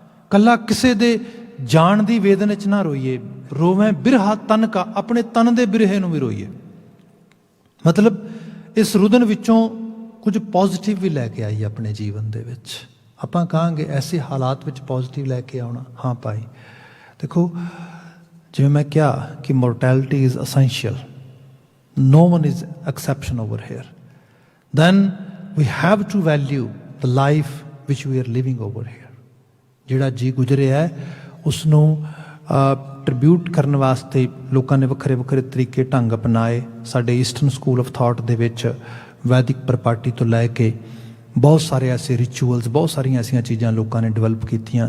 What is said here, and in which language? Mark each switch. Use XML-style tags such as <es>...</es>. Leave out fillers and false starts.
<pa>ਕੱਲਾ ਕਿਸੇ ਦੇ ਜਾਣ ਦੀ ਵੇਦਨਾ 'ਚ ਨਾ ਰੋਈਏ, ਰੋਵੈਂ ਬਿਰਹਾ ਤਨ ਕਾ, ਆਪਣੇ ਤਨ ਦੇ ਬਿਰਹੇ ਨੂੰ ਵੀ ਰੋਈਏ। ਮਤਲਬ ਇਸ ਰੁਦਨ ਵਿੱਚੋਂ ਕੁਝ ਪੋਜ਼ਿਟਿਵ ਵੀ ਲੈ ਕੇ ਆਈਏ ਆਪਣੇ ਜੀਵਨ ਦੇ ਵਿੱਚ। ਆਪਾਂ ਕਹਾਂਗੇ ਐਸੇ ਹਾਲਾਤ ਵਿੱਚ ਪੋਜ਼ਿਟਿਵ ਲੈ ਕੇ ਆਉਣਾ। ਹਾਂ ਭਾਈ ਦੇਖੋ, ਜਿਵੇਂ ਮੈਂ ਕਿਹਾ ਕਿ</pa> <en>Mortality is essential, no one is exception over here, then we have to value the life which we are living over here।</en> <pa>ਜਿਹੜਾ ਜੀ ਗੁਜ਼ਰਿਆ ਹੈ ਉਸ ਨੂੰ ਟ੍ਰਿਬਿਊਟ ਕਰਨ ਵਾਸਤੇ ਲੋਕਾਂ ਨੇ ਵੱਖਰੇ ਵੱਖਰੇ ਤਰੀਕੇ ਢੰਗ ਅਪਣਾਏ। ਸਾਡੇ ਈਸਟਰਨ ਸਕੂਲ ਆਫ ਥਾਟ ਦੇ ਵਿੱਚ ਵੈਦਿਕ ਪ੍ਰਪਾਰਟੀ ਤੋਂ ਲੈ ਕੇ ਬਹੁਤ ਸਾਰੇ ਐਸੇ ਰਿਚੁਅਲਸ, ਬਹੁਤ ਸਾਰੀਆਂ ਐਸੀਆਂ ਚੀਜ਼ਾਂ ਲੋਕਾਂ ਨੇ ਡਿਵੈਲਪ ਕੀਤੀਆਂ।</pa>